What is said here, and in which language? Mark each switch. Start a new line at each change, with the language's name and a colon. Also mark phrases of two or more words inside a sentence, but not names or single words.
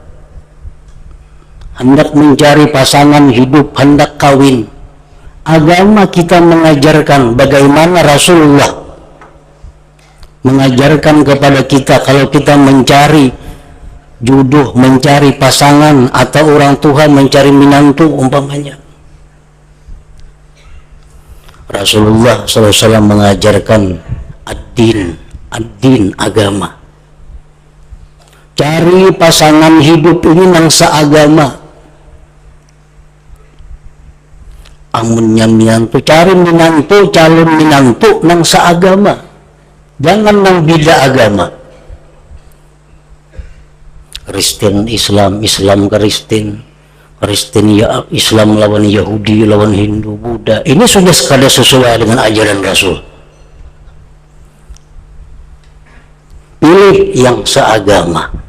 Indonesian: hendak mencari pasangan hidup, hendak kawin, agama kita mengajarkan bagaimana Rasulullah mengajarkan kepada kita kalau kita mencari jodoh, mencari pasangan, atau orang tua mencari menantu umpamanya. Rasulullah SAW mengajarkan ad-din, agama. Cari pasangan hidup ini nang seagama.
Banjar: Amunnya minantu, cari minantu, calon minantu nang seagama.
Indonesian: Jangan nang beda agama. Kristen Islam, Islam Kristen, Kristen ya Islam lawan Yahudi, lawan Hindu, Buddha. Ini sudah sekadar sesuai dengan ajaran Rasul. Pilih yang seagama.